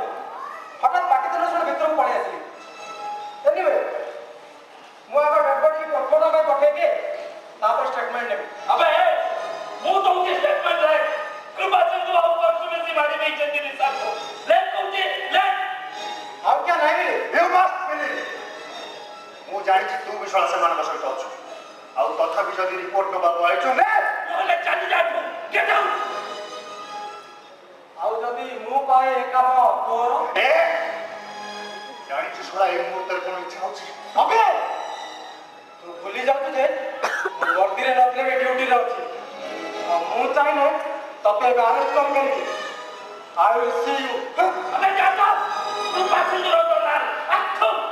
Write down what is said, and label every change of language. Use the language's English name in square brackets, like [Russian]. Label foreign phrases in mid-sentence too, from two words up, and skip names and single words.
[Odia] ହଠାତ୍ ପାଟିତୁଣ୍ଡ ଶୁଣି ଭିତରକୁ ପଳେଇ ଆସିଲି। ଏନିୱେ ମୁଁ ଆଗ [English] dead body [Odia] ପୋଷ୍ଟମର୍ଟମ ପାଇଁ ପଠେଇଦିଏ, ତାପରେ ଷ୍ଟେଟମେଣ୍ଟ ନେବି। अबे ମୁଁ ଦଉଛି ଷ୍ଟେଟମେଣ୍ଟ ରେ କୃପାଚନ୍ଦ୍ର ଆଉ ପରଶୁମେଶୀ ମାରି ଦେଇଛନ୍ତି ନିଶାଙ୍କୁ। ଲେଟ୍ କହୁଛି ଲେଟ୍। ଆଉ କିଏ ନାହିଁ? [English] You must believe. [Odia] ମୁଁ ଜାଣିଛି ତୁ ବିଶ୍ୱାସ ସେମାନଙ୍କ ସହିତ ଅଛୁ। ଆଉ ତଥାପି ଯଦି ରିପୋର୍ଟ ନେବାକୁ ଆଇଛୁ ନେ। ନହେଲେ ଚାଲି ଯାଆନ୍ତୁ। [English] get out. [Odia] ଆଉ ଯଦି ମୁଁ କହେ ଏ କାମ ତୋର? ଜାଣିଛୁ ଶଳା ଏଇ ମୁହୂର୍ତ୍ତରେ କଣ ଇଚ୍ଛା ହଉଛି? ଅବେ ତୁ ଭୁଲି ଯାଉଛୁ ଯେ ମୁଁ ବର୍ଦ୍ଦିରେ ନଥିଲେ ବି ଡ୍ୟୁଟିରେ ଅଛି। ଆଉ ମୁଁ ଚାହିଁଲେ ତତେ ଏବେ ଆରେଷ୍ଟ କରିପାରିବି। [English] I will see you. [Hindi] अबे जाओ [Odia] କୃପାଚନ୍ଦ୍ର ଦଲାଲ ଆଠୁ।